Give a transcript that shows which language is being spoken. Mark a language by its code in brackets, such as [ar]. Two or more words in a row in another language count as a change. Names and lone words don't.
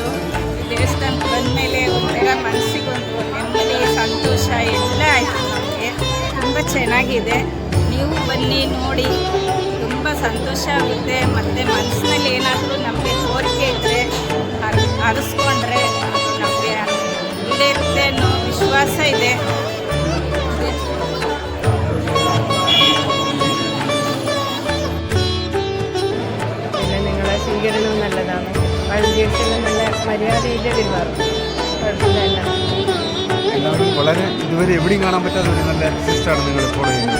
[kn] ದೇವಸ್ಥಾನಕ್ಕೆ ಬಂದಮೇಲೆ ಒಂಥರ ಮನಸ್ಸಿಗೊಂದು ನೆಮ್ಮದಿ, ಸಂತೋಷ ಎಲ್ಲ ಆಯಿತು. ನಮಗೆ ತುಂಬ ಚೆನ್ನಾಗಿದೆ. ನೀವು ಬನ್ನಿ, ನೋಡಿ, ತುಂಬ ಸಂತೋಷ ಆಗುತ್ತೆ. ಮತ್ತು ಮನಸ್ಸಿನಲ್ಲಿ ಏನಾದರೂ ನಮಗೆ ಕೋರಿಕೆ ಇದ್ದರೆ ಅರಿಸ್ಕೊಂಡ್ರೆ ನಮಗೆ ಈಡೇರುತ್ತೆ ಅನ್ನೋ വിശ്വാസ ಇದೆ. [ml] പിന്നെ നിങ്ങളെ സ്വീകരണവും നല്ലതാണ്. വഴിയെല്ലാം നല്ല മര്യാദയിൽ പെരുമാറും. കുഴപ്പമില്ല. എല്ലാവരും വളരെ ഇതുവരെ എവിടെയും കാണാൻ പറ്റാത്ത ഒരു നല്ല സിസ്റ്റമാണ് നിങ്ങൾ ഫോളോ ചെയ്യുന്നത്.